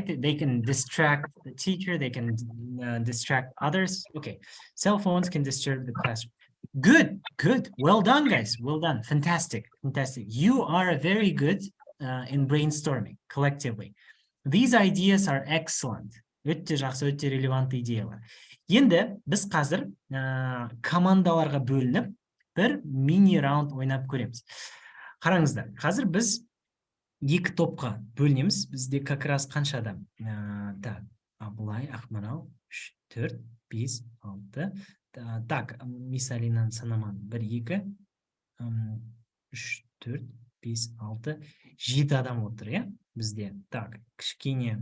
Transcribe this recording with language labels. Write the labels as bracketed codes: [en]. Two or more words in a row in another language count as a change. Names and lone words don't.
[en] They can distract the teacher, they can distract others. Okay, cell phones can disturb the classroom. Good. Well done, guys. Well done. Fantastic. You are very good in brainstorming collectively. These ideas are excellent. [kk] Өте жақсы, өте релевантты идеялар. Енді біз қазір командаларға бөлініп бір мини-раунд ойнап көреміз. Қараңыздар, қазір біз екі топқа бөлінеміз. Бізде [ru] как раз [kk] қанша адам? Так, Абылай, Ақмарал, 3, 4, 5, 6. Так, Мисалинан санаман 1, 2, 3, 4, 5, 6, 7 адам отыр, иә? Бізде. Так, кішкене...